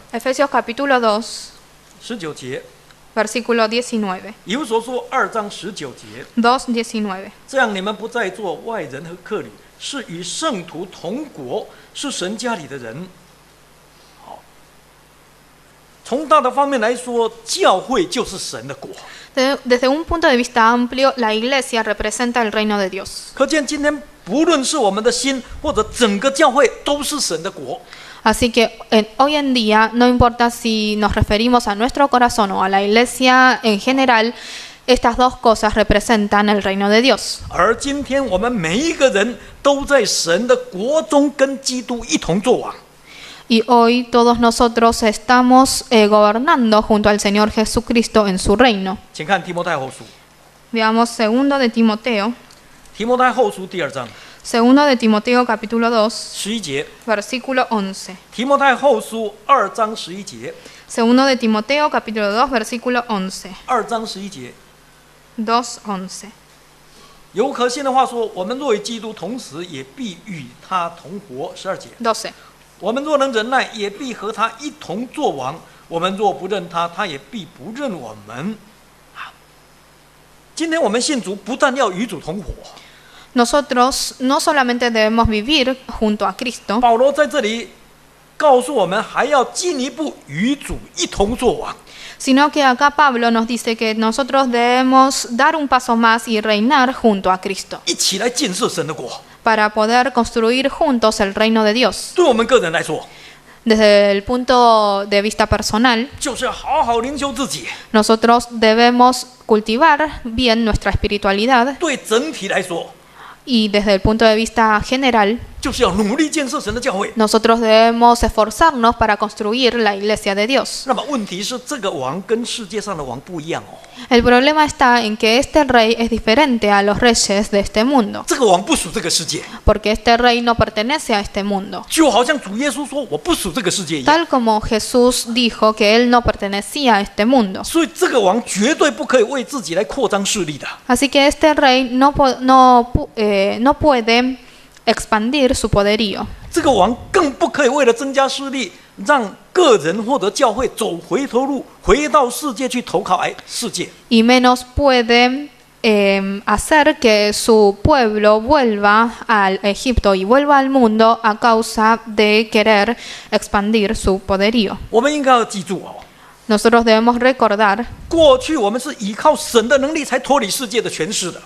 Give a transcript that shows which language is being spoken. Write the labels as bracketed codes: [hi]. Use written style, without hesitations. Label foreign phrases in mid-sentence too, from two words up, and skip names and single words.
[es] Efesios capítulo 2, [zh] 19 节， [es] versículo 19. [zh] 以弗所书2章19节， [es] 2:19. [zh] 这样你们不再做外人和客旅，是与圣徒同国，是神家里的人。从大的方面来说，教会就是神的国。 [es] Desde un punto de vista amplio, la iglesia representa el reino de Dios. [zh] 可见今天不论是我们的心或者整个教会，都是神的国。 [es] Así que hoy en día, no importa si nos referimos a nuestro corazón o a la iglesia en general, estas dos cosas representan el reino de Dios. [zh] 而今天我们每一个人都在神的国中跟基督一同作王。 [es] Y hoy todos nosotros estamos gobernando junto al Señor Jesucristo en su reino. [zh] 请看提摩太后书， [es] Veamos 2 de Timoteo, [zh] 提摩太后书第2章 [es] 2 de Timoteo capítulo 2, [zh] 11 节， [es] versículo 11. [zh] 提摩太后书2章11节 [es] 2 de Timoteo capítulo 2, versículo 11. [zh] ，2 章11节。 [es] 2:11. [zh] 有可信的话说，我们若与基督同死，也必与他同活。12节， [es] 12. [zh] 我们若能忍耐，也必和他一同作王；我们若不认他，他也必不认我们。好，今天我们信主，不但要与主同活。 [es] Nosotros no solamente debemos vivir junto a Cristo, [zh] 保罗在这里告诉我们，还要进一步与主一同作王。 [es] sino que acá Pablo nos dice que nosotros debemos dar un paso más y reinar junto a Cristo, [zh] 一起来建设神的国。 [es] para poder construir juntos el reino de Dios. [zh] 对我们个人来说， [es] Desde el punto de vista personal, [zh] 就是要好好灵修自己； [es] nosotros debemos cultivar bien nuestra espiritualidad, [zh] 对整体来说， [es] y desde el punto de vista general, [zh] 就是要努力建设神的教会。 [es] nosotros debemos esforzarnos para construir la iglesia de Dios. [zh] 那么问题是，这个王跟世界上的王不一样哦。 [es] El problema está en que este rey es diferente a los reyes de este mundo, [zh] 这个王不属这个世界， [es] porque este rey no pertenece a este mundo. [zh] 就好像主耶稣说：“我不属这个世界”一样。 [es] Tal como Jesús dijo que él no pertenecía a este mundo. [zh] 所以，这个王绝对不可以为自己来扩张势力的。 [es] Así que este rey no puede expandir su poderío. [zh] 这个王更不可以为了增加势力，让个人或者教会走回头路，回到世界去投靠世界。 [es] Y menos puede hacer que su pueblo vuelva al Egipto y vuelva al mundo a causa de querer expandir su poderío. [zh] 我们应该要记住哦， [es] Nosotros debemos recordar [zh] 过去我们是依靠神的能力才脱离世界的权势的。